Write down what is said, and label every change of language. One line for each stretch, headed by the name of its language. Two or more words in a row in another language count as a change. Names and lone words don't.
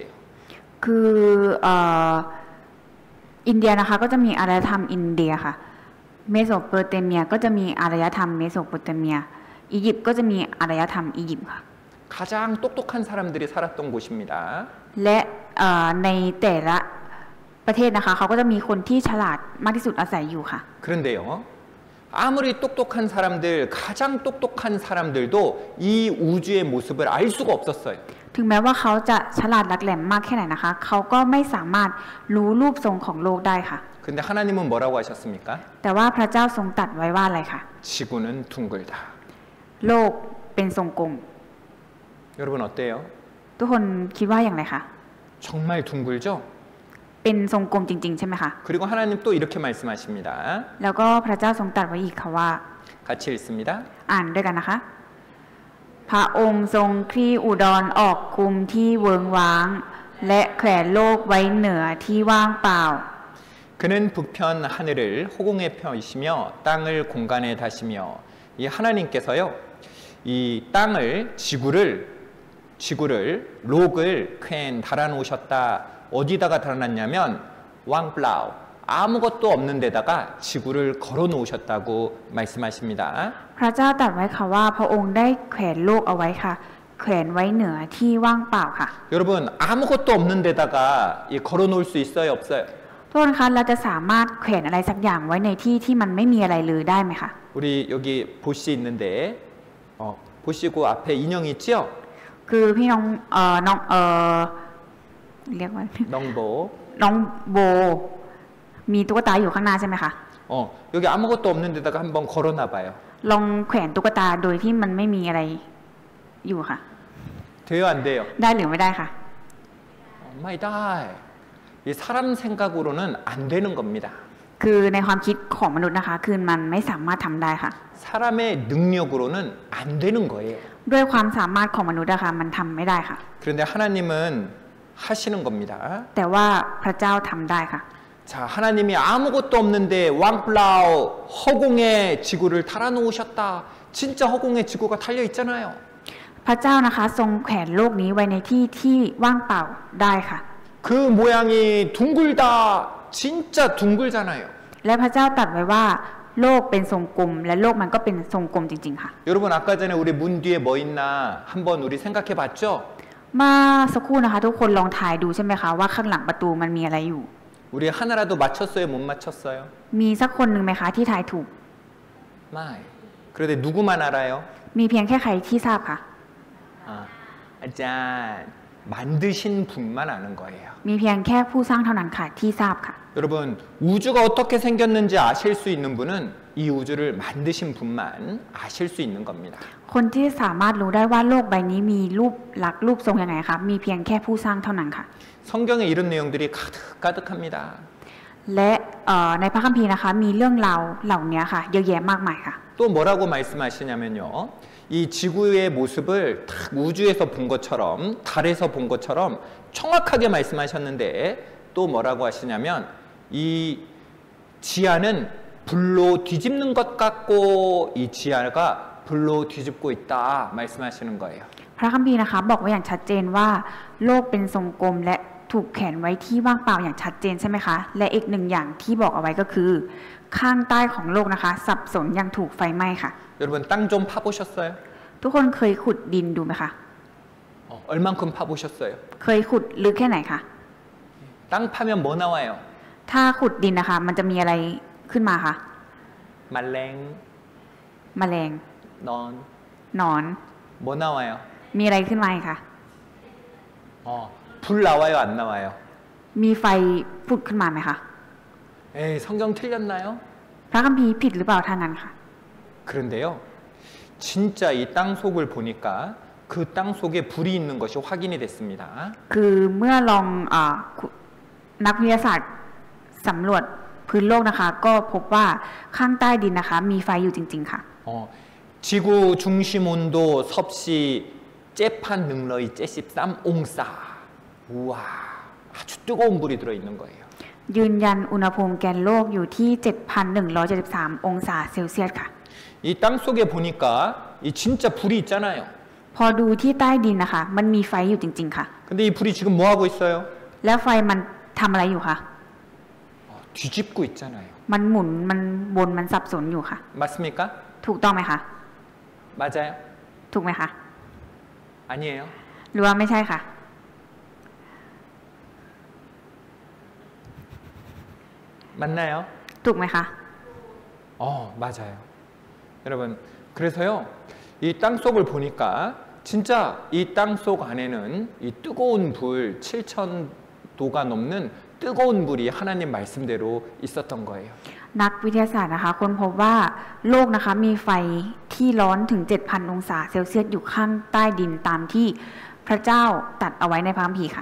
Thai: คืออินเดียนะคะก็จะมีอารยธรรมอินเดียค่ะเมโสโปเตเมียก็จะมีอารยธรรมเมโสโปเตเมียอียิปต์ก็จะมีอารยธรรมอียิปต์ค่ะ
Korean: 가장 똑똑한 사람들이 살았던 곳입니다.
Thai: และในแต่ละประเทศนะคะเขาก็จะมีคนที่ฉลาดมากที่สุดอาศัยอยู่ค่ะ
Korean: 그런데요. 아무리 똑똑한 사람들, 가장 똑똑한 사람들도 이 우주의 모습을 알 수가 없었어요.
Thai: ถึงแม้ว่าเขาจะฉลาดหลักแหลมมากแค่ไหนนะคะเขาก็ไม่สามารถรู้รูปทรงของโลกได้ค่ะ
Korean: 근데 하나님은 뭐라고 하셨습니까?
Thai: แต่ว่าพระเจ้าทรงตรัสไว้ว่าอะไรคะ
Korean: 지구는 둥글다.
Thai: โลกเป็นทรงกลม
Korean: 여러분 어때요?
Thai: ทุกคนคิดว่าอย่างไรคะ
Korean: 정말 둥글죠?
Thai: เป็นทรงกลมจริงๆใช่ไหมคะ
Korean: 그리고 하나님 또 이렇게 말씀하십니다.
Thai: แล้วก็พระเจ้าทรงตรัสไว้อีกค่ะว่า
Korean: 같이 읽습니다.
Thai: อ่านด้วยกันนะคะ พระองค์ทรงคลี่อุดรออกคุมที่เวิงว้าง และแขวนโลกไว้เหนือที่ว่างเปล่า
Korean: 그는 북편 하늘을 호공에 펴시며 땅을 공간에 다시며 이 하나님께서요 이 땅을 지구를 록을 퀼 달아놓으셨다. 어디다가 달아놨냐면 왕플라우 아무것도 없는 데다가 지구를 걸어놓으셨다고 말씀하십니다.
Thai: พระเจ้าตรัสไว้ค่ะว่าพระองค์ได้แขวนโลกเอาไว้ค่ะแขวนไว้เหนือที่ว่างเปล่าค่ะ
Korean: 여러분 아무것도 없는 데다가 걸어놓을 수 있어요, 없어요?
Thai: ทุกคนคะเราจะสามารถแขวนอะไรสักอย่างไว้ในที่ที่มันไม่มีอะไรเลยได้ไหมคะ
Korean: 우리 여기 보시 있는데 보시고 앞에 인형 있죠?
Thai: คือพี่น้องเรียกว่า 넝보. น้องโบมีตุ๊กตาอยู่ข้างหน้าใช่ไหมคะ
Korean: 여기 아무것도 없는 데다가 한번 걸어놔봐요.
Thai: ลองแขวนตุ๊กตาโดยที่มันไม่มีอะไรอยู่ค่ะ
Korean: 돼요, 안 돼요?
Thai: ได้หรือไม่ได้ค่ะ ไม่ได้.
Korean: 이 사람 생각으로는 안 되는 겁니다.
Thai: คือในความคิดของมนุษย์นะคะคือมันไม่สามารถทำได้ค่ะ
Korean: 사람의 능력으로는 안 되는 거예요.
Thai: ด้วยความสามารถของมนุษย์นะคะมันทำไม่ได้ค่ะ
Korean: 그런데 하나님은 하시는 겁니다.
Thai: แต่ว่าพระเจ้าทำได้ค่ะ
Korean: 자, 하나님이 아무것도 없는데 왕플라우 허공에 지구를 달아놓으셨다. 진짜 허공에 지구가 달려 있잖아요.
Thai: พระเจ้านะคะทรงแขวนโลกนี้ไว้ในที่ที่ว่างเปล่าได้ค่ะ
Korean: 그 모양이 둥글다. 진짜 둥글잖아요.
Thai: และพระเจ้าตรัสไว้ว่าโลกเป็นทรงกลมและโลกมันก็เป็นทรงกลมจริงๆค่ะ
Korean: 여러분 아까 전에 우리 문 뒤에 뭐 있나 한번 우리 생각해 봤죠?
Thai: มาสักครู่นะคะทุกคนลองทายดูใช่ไหมคะว่าข้างหลังประตูมันมีอะไรอยู่
Korean: 우리 하나라도 맞췄어요? 못 맞췄어요?
Thai: มีสักคนหนึ่งไหมคะที่ทายถูก
Korean: 마이. 그런데 누구만 알아요?
Thai: มีเพียงแค่ใครที่ทราบค่ะ
Korean: 아짠 만드신 분만 아는 거예요.
Thai: มีเพียงแค่ผู้สร้างเท่านั้นค่ะที่ทราบค่ะ
Korean: 여러분 우주가 어떻게 생겼는지 아실 수 있는 분은 이 우주를 만드신 분만 아실 수 있는 겁니다.
Thai: คนที่สามารถรู้ได้ว่าโลกใบนี้มีรูปลักษณ์รูปทรงยังไงคะมีเพียงแค่ผู้สร้างเท่านั้นค่ะ
Korean: 성경에 이런 내용들이 가득합니다.
Thai: และในพระคัมภีร์นะคะมีเรื่องราวเหล่านี้ค่ะเยอะแยะมากมายค่ะ
Korean: 또 뭐라고 말씀하시냐면요. 이 지구의 모습을 딱 우주에서 본 것처럼 달에서 본 것처럼 정확하게 말씀하셨는데 또 뭐라고 하시냐면 이 지하는 불로 뒤집는 것 같고 이 지하가 불로 뒤집고 있다 말씀하시는 거예요.
Thai: พระคัมภีร์นะคะบอกไว้อย่างชัดเจนว่าโลกเป็นทรงกลมและถูกแขวนไว้ที่ว่างเปล่าอย่างชัดเจนใช่ไหมคะและอีกหนึ่งอย่างที่บอกเอาไว้ก็คือ ข้างใต้ของโลกนะคะ สับสนอย่างถูกไฟไหม้ค่ะ
Korean: 여러분 땅 좀 파보셨어요?
Thai: ทุกคนเคยขุดดินดูไหมคะ
Korean: 얼만큼 파보셨어요?
Thai: เคยขุดลึกแค่ไหนคะ
Korean: 땅 파면 뭐 나와요?
Thai: ถ้าขุดดินนะคะ มันจะมีอะไรขึ้นมาคะ 말랭, แมลง 넌, หนอน
Korean: 뭐 나와요?
Thai: มีอะไรขึ้นมาอีกคะ
Korean: 불 나와요, 안 나와요?
Thai: มีไฟผุดขึ้นมาไหมคะ
Korean: 에이, 성경 틀렸나요?
Thai: พระคัมภีร์ผิดหรือเปล่าทางนั้นค่ะ
Korean: 그런데요, 진짜 이 땅 속을 보니까 그 땅 속에 불이 있는 것이 확인이 됐습니다.
Thai: คือเมื่อลองนักวิทยาศาสตร์สำรวจพื้นโลกนะคะ ก็พบว่าข้างใต้ดินนะคะ มีไฟอยู่จริงๆค่ะ
Korean: 지구 중심 온도 섭씨
Thai: เจ็ดพัน หนึ่งร้อย 73 องศา.
Korean: 우와, 아주 뜨거운 불이 들어있는 거예요.
Thai: ยืนยันอุณหภูมิแกนโลกอยู่ที่ 7,173 องศาเซลเซียสค่ะ
Korean: 이 땅 속에 보니까 이 진짜 불이 있잖아요.
Thai: พอดูที่ใต้ดินนะคะ มันมีไฟอยู่จริงๆค่ะ
Korean: 근데 이 불이 지금 뭐 하고 있어요?
Thai: แล้วไฟมันทำอะไรอยู่คะ
Korean: 뒤집고 있잖아요.
Thai: มันหมุนมันวนมันสับสนอยู่ค่ะ
Korean: 맞습니까?
Thai: ถูกต้องไหมคะ
Korean: 맞아요?
Thai: ถูกไหมคะ
Korean: 아니에요?
Thai: หรือว่าไม่ใช่ค่ะ
Korean: 맞나요?
Thai: ถูกไหมคะ
Korean: 맞아요. 여러분, 그래서요, 이 땅 속을 보니까 진짜 이 땅 속 안에는 이 뜨거운 불 7,000도가 넘는 뜨거운 불이 하나님 말씀대로 있었던 거예요.
Thai: นักวิทยาศาสตร์นะคะค้นพบว่าโลกนะคะมีไฟที่ร้อนถึง 7,000 องศาเซลเซียสอยู่ข้างใต้ดินตามที่พระเจ้าตรัสเอาไว้ในพระคัมภีร์ค่ะ